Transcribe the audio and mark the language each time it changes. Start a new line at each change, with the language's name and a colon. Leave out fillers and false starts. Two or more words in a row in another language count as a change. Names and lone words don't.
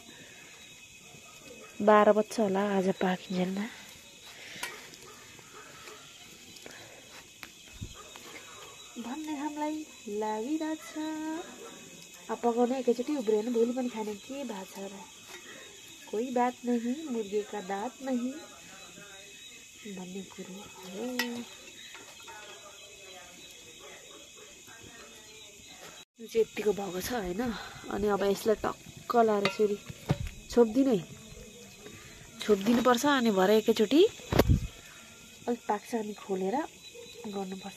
Nepali: 12 बज्छ होला आज पाकिन्जेल। भन्ने हामीलाई लागिरहेछ। अब पकाउने एकैचोटि उब्रियो भने भोलि पनि खाने के भएको छ र।
Hindi: कोही बात नहीं, मुर्गे का दाँत नहीं
Nepali: भन्ने कुरो हो। यो चाहिँ यतिको भएको छ होइन। अनि अब यसलाई टक्क लाएर फेरि छोपिदिनुपर्छ। अनि भरे एकैचोटि अलिक पाक्छ, अनि खोलेर गर्नुपर्छ।